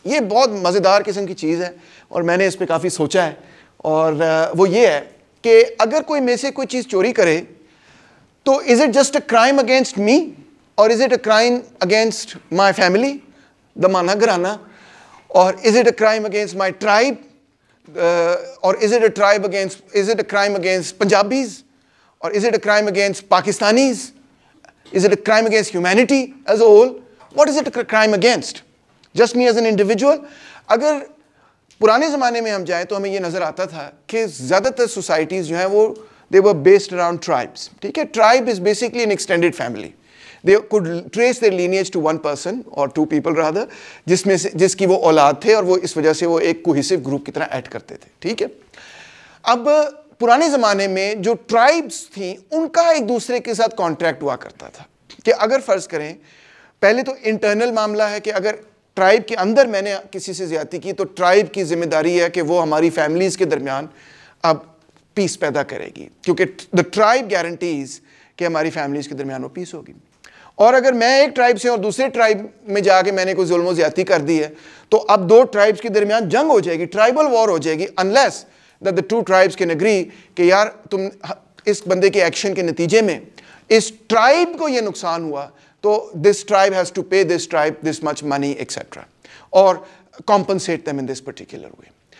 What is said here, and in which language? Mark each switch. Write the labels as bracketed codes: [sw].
[ur] یہ بہت مزیدار قسم کی چیز ہے اور میں نے اس پہ کافی سوچا ہے, اور وہ یہ ہے کہ اگر کوئی میں سے کوئی چیز چوری کرے تو [en] is it just a crime against me or is it a crime against my family, damana garana, or is it a crime against my tribe, or is it a crime against Punjabis, or is it a crime against Pakistanis, is it a crime against humanity as a whole? What is it a crime against? Just me as an individual? [ur] اگر پرانے زمانے میں ہم جائیں تو ہمیں یہ نظر آتا تھا کہ زیادہ تر سوسائٹیز جو ہیں وہ [en] they were based around tribes. [ur] ٹھیک ہے, [en] tribe is basically an extended family. They could trace their lineage to one person or two people rather, [ur] جس کی وہ اولاد تھے اور وہ اس وجہ سے وہ ایک کوہیسو گروپ کی طرح ایڈ کرتے تھے. ٹھیک ہے, اب پرانے زمانے میں جو ٹرائبس تھیں ان کا ایک دوسرے کے ساتھ کانٹریکٹ ہوا کرتا تھا کہ اگر فرض کریں, پہلے تو انٹرنل معاملہ ہے کہ اگر ٹرائب کے اندر میں نے کسی سے زیادتی کی تو ٹرائب کی ذمہ داری ہے کہ وہ ہماری فیملیز کے درمیان اب پیس پیدا کرے گی, کیونکہ دا ٹرائب گارنٹیز کہ ہماری فیملیز کے درمیان وہ پیس ہوگی. اور اگر میں ایک ٹرائب سے اور دوسرے ٹرائب میں جا کے میں نے کوئی ظلم و زیادتی کر دی ہے تو اب دو ٹرائبس کے درمیان جنگ ہو جائے گی, ٹرائبل وار ہو جائے گی, [en] unless that the two tribes can agree [ur] کہ یار تم اس بندے کے ایکشن کے نتیجے میں اس ٹرائب کو یہ نقصان ہوا تو [en] this tribe has to pay this tribe this much money etc. or compensate them in this particular way.